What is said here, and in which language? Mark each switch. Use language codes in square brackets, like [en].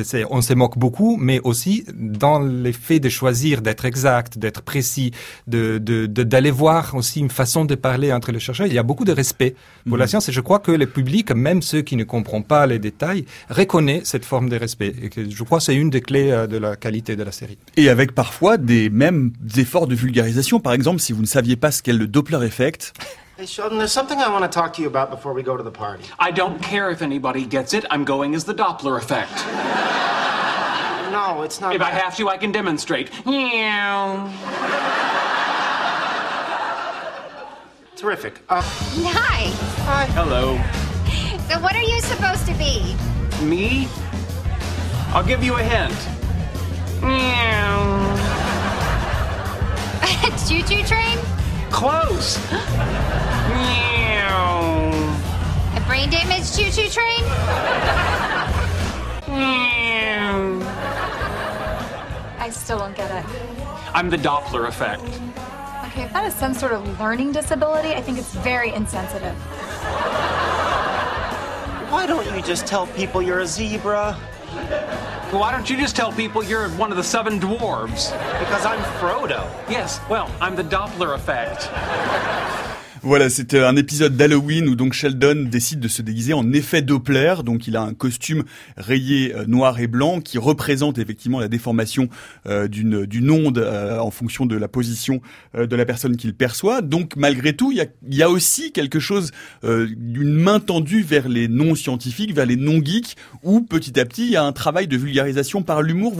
[fr] On se moque beaucoup, mais aussi dans le fait de choisir d'être exact, d'être précis, d'aller voir aussi une façon de parler entre les chercheurs. Il y a beaucoup de respect pour la science, et je crois que le public, même ceux qui ne comprennent pas les détails, reconnaît cette forme de respect. Et que je crois que c'est une des clés de la qualité de la série. Et avec parfois des mêmes efforts de vulgarisation. Par exemple, si vous ne saviez pas ce qu'est le Doppler effect... [en] Hey, Sheldon, there's something I want to talk to you about before we go to the party. I don't care if anybody gets it. I'm going as the Doppler effect. No, it's not... If I have to, I can demonstrate. Terrific. Hi. Hi. Hello. So what are you supposed to be? Me? I'll give you a hint. It's Choo-choo train? Close. Meow. A brain damaged choo-choo train? Meow. I still don't get it. I'm the Doppler effect. Okay, if that is some sort of learning disability, I think it's very insensitive. Why don't you just tell people you're a zebra? Well, why don't you just tell people you're one of the seven dwarves? Because I'm Frodo. Yes, well, I'm the Doppler effect. [fr] Voilà, c'était un épisode d'Halloween où donc Sheldon décide de se déguiser en effet Doppler. Donc il a un costume rayé noir et blanc qui représente effectivement la déformation d'une onde en fonction de la position de la personne qu'il perçoit. Donc malgré tout, il y a aussi quelque chose d'une main tendue vers les non-scientifiques, vers les non-geeks, où petit à petit, il y a un travail de vulgarisation par l'humour.